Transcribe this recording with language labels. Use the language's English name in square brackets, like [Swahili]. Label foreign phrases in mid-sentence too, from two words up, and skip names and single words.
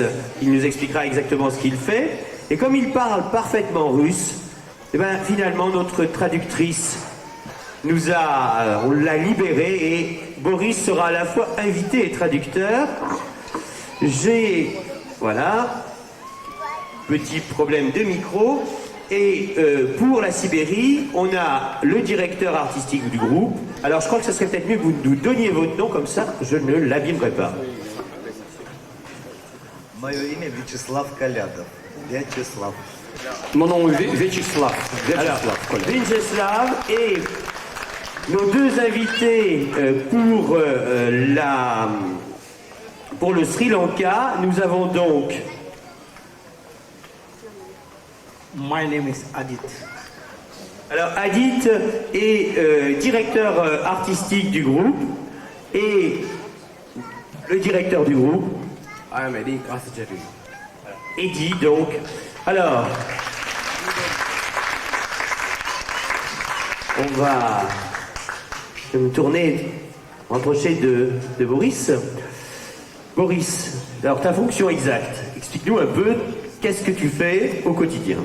[French] Il nous expliquera exactement ce qu'il fait. Et comme il parle parfaitement russe, eh ben, finalement notre traductrice on l'a libéré et Boris sera à la fois invité et traducteur. Voilà, petit problème de micro. Et pour la Sibérie, on a le directeur artistique du groupe. Alors je crois que ce serait peut-être mieux que vous nous donniez votre nom, comme ça je ne l'abîmerai pas. [Russian] Мое имя Вячеслав Колядов. Вячеслав. [French] Mon nom est Vyacheslav. Vyacheslav et nos deux invités pour le Sri Lanka, nous avons donc... [English] My name is Adit. [French] Alors Adit est directeur artistique du groupe et le directeur du groupe. [English] I am Eddie Kasajari. [French] Eddie donc. Alors, on va me rapprocher de Boris. Boris, alors ta fonction exacte, explique-nous un peu qu'est-ce que tu fais au quotidien.